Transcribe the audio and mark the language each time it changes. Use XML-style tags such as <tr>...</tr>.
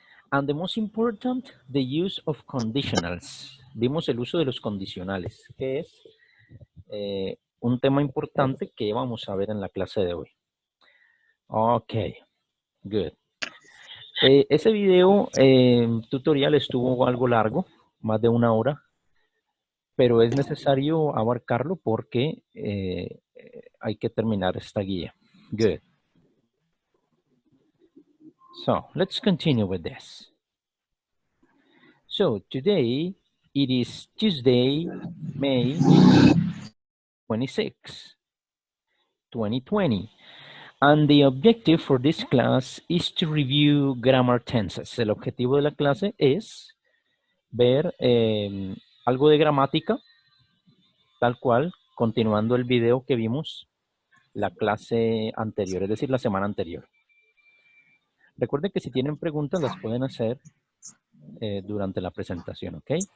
<en>And the most important, the use of conditionals.</en> <es>Vimos el uso de los condicionales, que es un tema importante que vamos a ver en la clase de hoy.</es> <en>Ok, good.</en> <es>Ese video tutorial estuvo algo largo, más de 1 hora, pero es necesario abarcarlo porque hay que terminar esta guía.</es> <en>Good. So, let's continue with this. So, today, it is Tuesday, May 26, 2020. And the objective for this class is to review grammar tenses.</en> <es>El objetivo de la clase es ver algo de gramática, tal cual, continuando el video que vimos la clase anterior, es decir, la semana anterior. Recuerden que si tienen preguntas las pueden hacer durante la presentación, ¿ok?</es>